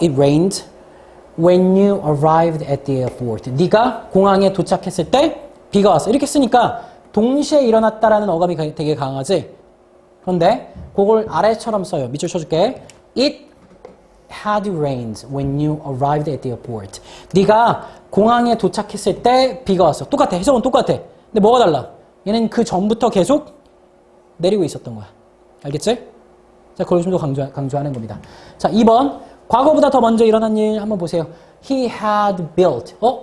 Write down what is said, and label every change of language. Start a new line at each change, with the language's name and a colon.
English: It rained when you arrived at the airport.
Korean: 네가 공항에 도착했을 때 비가 왔어. 이렇게 쓰니까 동시에 일어났다라는 어감이 되게 강하지? 그런데 그걸 아래처럼 써요. 밑줄 쳐줄게.
English: It had rained when you arrived at the airport.
Korean: 네가 공항에 도착했을 때 비가 왔어. 똑같아. 해석은 똑같아. 근데 뭐가 달라? 얘는 그 전부터 계속 내리고 있었던 거야. 알겠지? 자, 그걸 좀 더 강조하는 겁니다. 자, 2번. 과거보다 더 먼저 일어난 일 한번 보세요.
English: He had built.